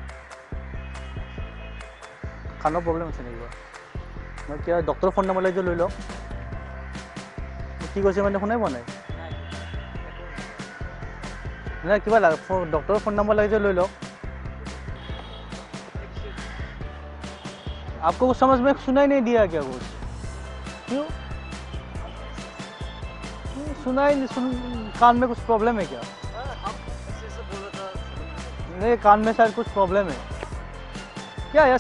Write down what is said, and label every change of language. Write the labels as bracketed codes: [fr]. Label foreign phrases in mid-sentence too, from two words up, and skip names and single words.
[as] কাণৰ প্ৰব্লেম আছে নেকি? মই কিবা ডক্টৰৰ [en] phone number [as] লৈ লৈ লওক। কি কৈছে মানে শুনাই পোৱা নাই? নাই কিবা ডক্টৰৰ [en] phone number [as] লাগে লৈ লওক। [hi] आपको कुछ समझ में सुनाई नहीं दिया क्या? कुछ क्यों सुनाई कान में कुछ प्रॉब्लम है क्या? नहीं, कान में शायद कुछ प्रॉब्लम है क्या यार?